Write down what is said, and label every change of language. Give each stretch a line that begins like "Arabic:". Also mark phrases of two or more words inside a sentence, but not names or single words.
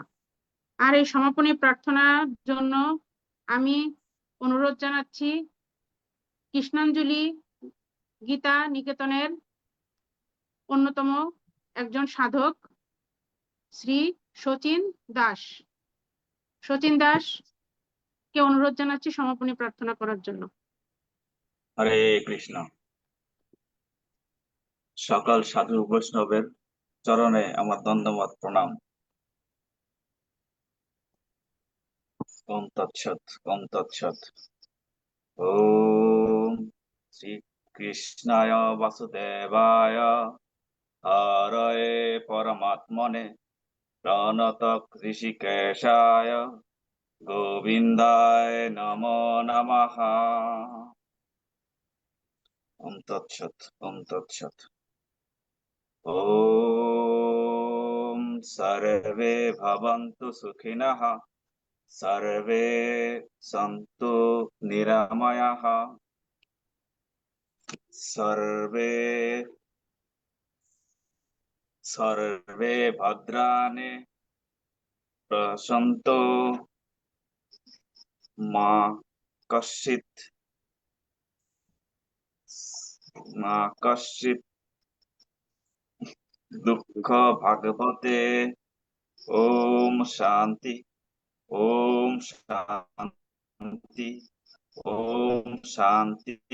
Bangla: আর এই সমাপনী প্রার্থনার জন্য আমি অনুরোধ জানাচ্ছি কৃষ্ণাঞ্জলি গীতা নিকেতনের অন্যতম একজন সাধক শ্রী শচীন দাস। শচীন দাস কে অনুরোধ জানাচ্ছি সমাপনী প্রার্থনা করার জন্য। হরে কৃষ্ণ। সকল সাধু বৈষ্ণবের চরণে আমার দণ্ডবত প্রণাম।
Sanskrit: ओम् तत्सत् ओम् तत्सत्। ओम् श्री कृष्णाय वासुदेवाय हरये परमात्मने प्रणत ऋषिकेशाय गोविन्दाय नमो नमः। ओम् तत्सत् ओम् तत्सत्। ओम् सर्वे भवन्तु सुखिनः सर्वे सन्तु निरामयाः सर्वे सर्वे भद्राणि पश्यन्तु मा कश्चित् दुःख भागवते। ओम् शान्ति ओम् शान्ति ओम् शान्ति।